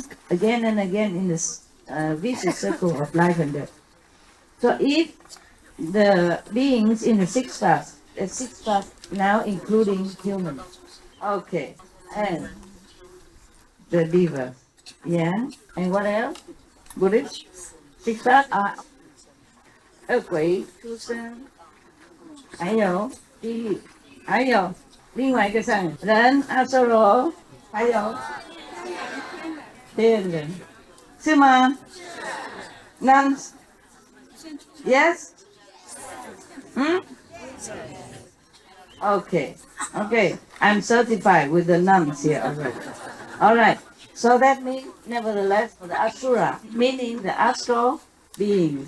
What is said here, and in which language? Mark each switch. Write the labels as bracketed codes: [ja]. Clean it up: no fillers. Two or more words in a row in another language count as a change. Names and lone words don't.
[en] Again and again in this vicious circle of life and death. So if the beings in the 6 paths now including humans, Okay. And the divas. Yeah. And what else? Buddhist? Six paths are [vi] quỷ, chu sinh. [zh] 还有地狱，还有另外一个上人阿修罗，还有天人，是吗 ？Nuns? [en] Yes? Okay. Okay. I'm certified with the nuns here already. All right. So that means, nevertheless, for the Asura, meaning the astral beings.